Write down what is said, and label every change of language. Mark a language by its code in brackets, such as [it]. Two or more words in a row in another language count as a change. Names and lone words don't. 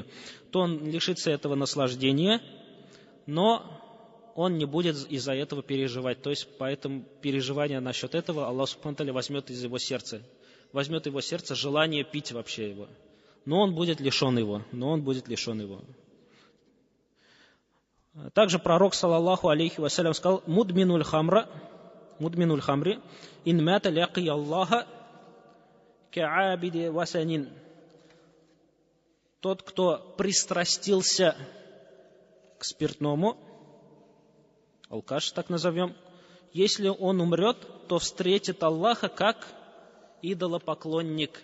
[ru] То он лишится этого наслаждения, но он не будет из-за этого переживать. То есть поэтому переживание насчет этого [ar] الله سبحانه وتعالى [ru] возьмет из его сердца. Возьмет его сердце желание пить вообще его. Но он будет лишен его. Также пророк, [ar] صلى الله عليه وسلم, [ru] сказал: [ar] مدمن الخمر إن مات لقي الله كعابد وثن. [ru] Тот, кто пристрастился к спиртному, алкаш так назовем, если он умрет, то встретит Аллаха как идолопоклонник.